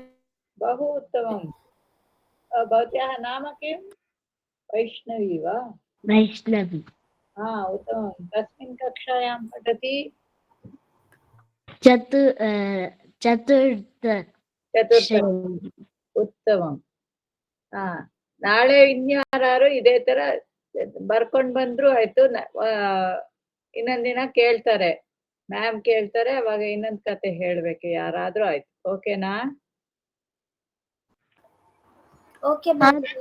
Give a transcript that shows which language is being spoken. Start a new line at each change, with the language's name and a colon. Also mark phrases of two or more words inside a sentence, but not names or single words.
Sanskrit: बहु उत्तमम्। भवत्याः नाम किं? वैष्णवी वा? वैष्णवी। उत्तमं। कस्मिन् कक्षायां पठति? ಚತುರ್ಥ. ಉತ್ತಮಂ.
Kannada: ನಾಳೆ ಇನ್ಯಾರು ಇದೇ ತರ ಬರ್ಕೊಂಡ್ ಬಂದ್ರು ಆಯ್ತು. ಇನ್ನೊಂದ್ ದಿನ ಕೇಳ್ತಾರೆ, ಮ್ಯಾಮ್ ಕೇಳ್ತಾರೆ, ಅವಾಗ ಇನ್ನೊಂದ್ ಕತೆ ಹೇಳ್ಬೇಕು ಯಾರಾದ್ರೂ ಆಯ್ತು. ಓಕೆನಾ?
English: Okay ma'am.